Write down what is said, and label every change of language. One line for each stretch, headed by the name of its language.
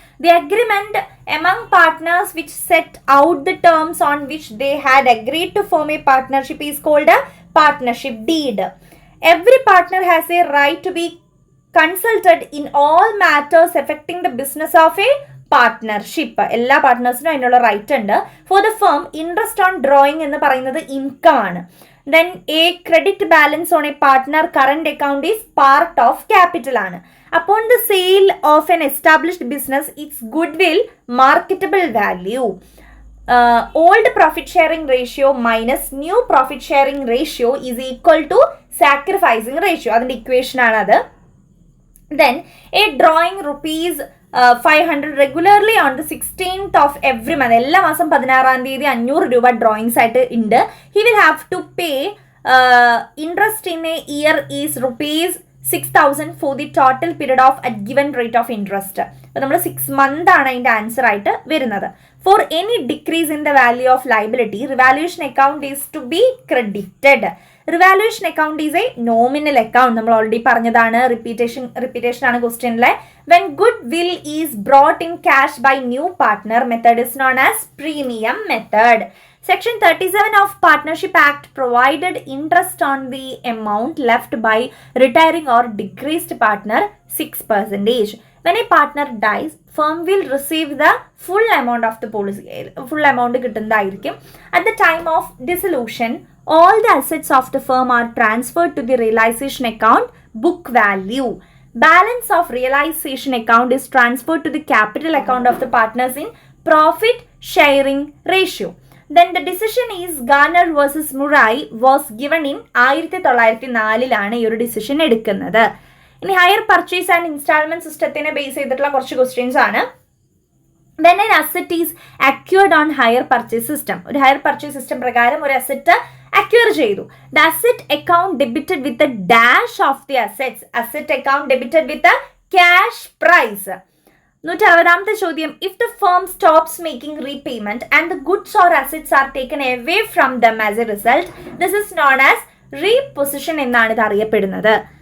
English: The agreement among partners which set out the terms on which they had agreed to form a partnership is called a partnership deed. Every partner has a right to be consulted in all matters affecting the business of a partnership.
Malayalam: എല്ലാ പാർട്ട്നേഴ്സിനും അതിനുള്ള right ഉണ്ട്.
English: for the firm, interest on drawing
Malayalam: എന്ന് പറയുന്നത് income ആണ്.
English: Then a credit balance on a partner current account is part of capital ആണ്. Upon the sale of an established business, its goodwill marketable value. Old profit sharing ratio minus new profit sharing ratio is equal to sacrificing ratio.
Malayalam: അതിന്റെ equation ആണ് അത്.
English: Then a drawing rupees 500 regularly on the 16th of every month.
Malayalam: എല്ലാ മാസം 16-ാം തീയതി 500 രൂപ drawings ആയിട്ട് ഉണ്ട്.
English: He will have to pay interest in a year is rupees 6,000 for the total period of at given rate of interest.
Malayalam: അപ്പോൾ നമ്മൾ 6 month ആണ് അതിന്റെ ആൻസർ ആയിട്ട് വരുന്നത്.
English: For any decrease in the value of liability, revaluation account is to be credited. Revaluation account is a nominal account. നമ്മൾ already പറഞ്ഞതാണ്, repetition ആണ് ക്വസ്റ്റ്യനിലെ. When goodwill is brought in cash by new partner, method is known as premium method. Section 37 of Partnership Act provided interest on the amount left by retiring or decreased partner 6%. When a partner dies, firm will receive the full amount of the policy. Full amount കിട്ടുന്നതായിരിക്കും. At the time of dissolution, all the assets of the firm are transferred to the realization account book value. Balance of realization account is transferred to the capital account of the partners in profit sharing ratio. Then the decision is Garner versus Murray was given in 1904
Malayalam: ഈ ഒരു decision എടുക്കുന്നത്. ഇനി higher purchase and instalment സിസ്റ്റത്തിനെ base ചെയ്തിട്ടുള്ള കുറച്ച് questions ആണ്.
English: When an asset is acquired on hire purchase system,
Malayalam: ഒരു higher purchase system പ്രകാരം ഒരു അസറ്റ് അക്വയർ ചെയ്തു.
English: The asset account debited with the dash of the assets. Asset account debited with the cash price.
Malayalam: 160ാമത്തെ ചോദ്യം,
English: if the firm stops making repayment and the goods or assets are taken away from them as a result, this is known as repossession
Malayalam: എന്നാണ് ഇത് അറിയപ്പെടുന്നത്.